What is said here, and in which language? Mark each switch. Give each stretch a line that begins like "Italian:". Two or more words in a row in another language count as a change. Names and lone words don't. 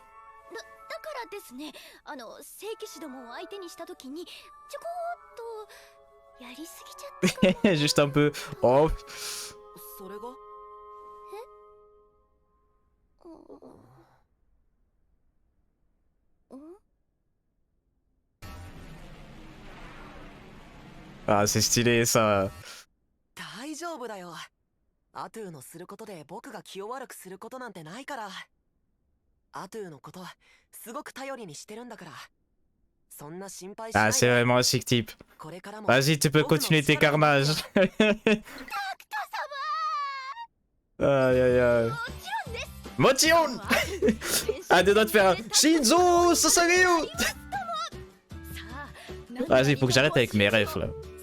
French: Juste un peu. Oh. Ah, c'est stylé ça.
Japanese: 大丈夫だよ。アトゥーのすることで僕が気を悪くすることなんてないから。アトゥーのことすごく頼りにしてるんだから。そんな心配しないで。
French: Ah, c'est vraiment un sick type. Vas-y, tu peux continuer tes carnages. Aïe aïe aïe. Motion. Ah, deux doigts de faire un Shinzo Sasageyo. Vas-y, faut que j'arrête avec mes refs là.